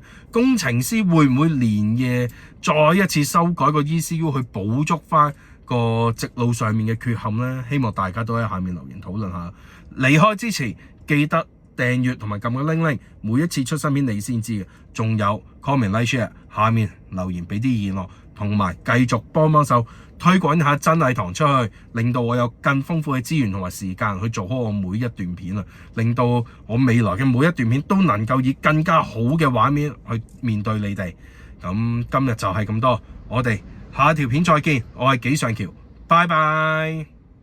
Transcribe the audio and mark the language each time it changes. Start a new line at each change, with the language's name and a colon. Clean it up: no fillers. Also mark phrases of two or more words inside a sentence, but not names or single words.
Cantonese: 工程師會唔會連夜再一次修改個 ECU 去補足翻個直路上面嘅缺陷呢？希望大家都喺下面留言討論下。離開之前記得訂閱同埋撳個鈴鈴，每一次出新片你先知嘅。仲有
English: comment like share
Cantonese: 下面留言俾啲意見我，同埋繼續幫手推廣一下真藝堂出去，令到我有更豐富嘅資源同埋時間去做好我每一段片啊，令到我未來嘅每一段片都能夠以更加好嘅畫面去面對你哋。咁今日就係咁多，我哋下條片再見。我係紀尚喬，拜拜。